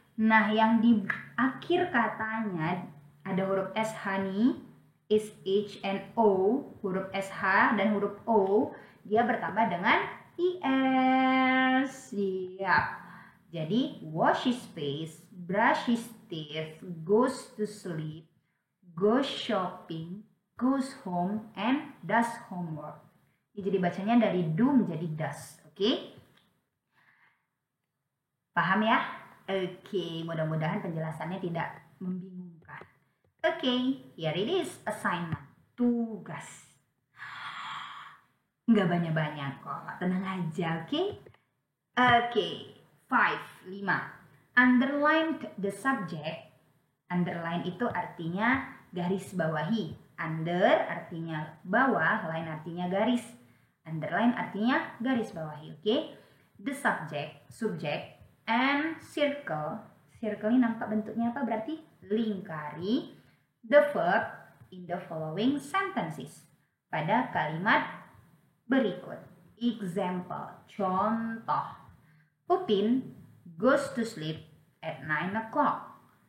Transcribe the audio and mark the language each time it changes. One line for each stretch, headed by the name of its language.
Indonesian: Nah, yang di akhir katanya ada huruf SH nih, is, H, and O, huruf SH dan huruf O, dia bertambah dengan IS. Siap. Jadi,
English: wash his face, brush his teeth, goes to sleep, goes shopping, goes home, and does homework.
Indonesian: Jadi bacanya dari do menjadi does. Oke? Paham ya? Oke, mudah-mudahan penjelasannya tidak membingungkan.
English: Oke, here it is, assignment, tugas.
Indonesian: Nggak banyak-banyak kok, tenang aja, oke? Oke, 5.
English: Underline the subject.
Indonesian: Underline itu artinya garis bawahi. Under artinya bawah, line artinya garis. Underline artinya garis bawahi, oke?
English: The subject, and circle.
Indonesian: Circle ini nampak bentuknya apa? Berarti lingkari
English: the verb in the following sentences.
Indonesian: Pada kalimat berikut. Example, contoh.
English: Upin goes to sleep at 9 o'clock.